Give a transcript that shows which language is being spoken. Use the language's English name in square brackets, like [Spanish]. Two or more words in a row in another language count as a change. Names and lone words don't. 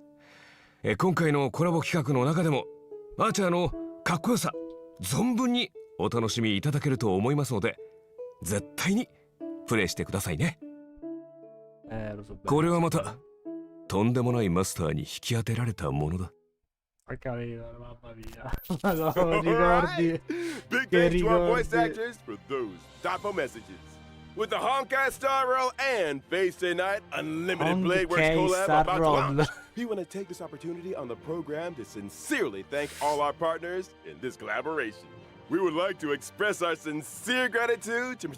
[Japanese] 今回のコラボ企画の中でもアーチャーのかっこよさ存分にお楽しみいただけると思いますので、絶対にプレイしてくださいね。これはまたとんでもないマスターに引き当てられたものだ。 [Italian] Carino, mamma mia. Madonna, ricordi. [English] Big [Italian] Che [English] thanks to our voice [Italian] ricordi. [English] actors for those thoughtful messages. With the Honkai Star Roll and Face Tonight Unlimited Blade Works Honkai collab Star about to Roll. launch, we want to take this opportunity on the program to sincerely thank all our partners in this collaboration. we would like to express our sincere gratitude to Mr.